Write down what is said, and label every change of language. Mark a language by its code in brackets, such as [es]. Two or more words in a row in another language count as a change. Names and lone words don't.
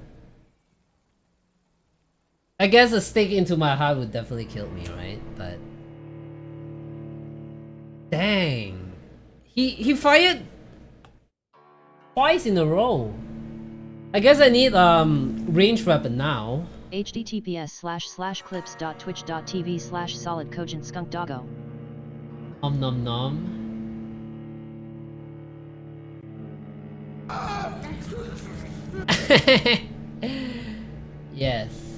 [en] I guess a stick into my heart would definitely kill me, right? But dang. He fired twice in a row. I guess I need ranged weapon now. https://clips.twitch.tv/solidcogentskunkdoggo. Nom nom nom. Yes.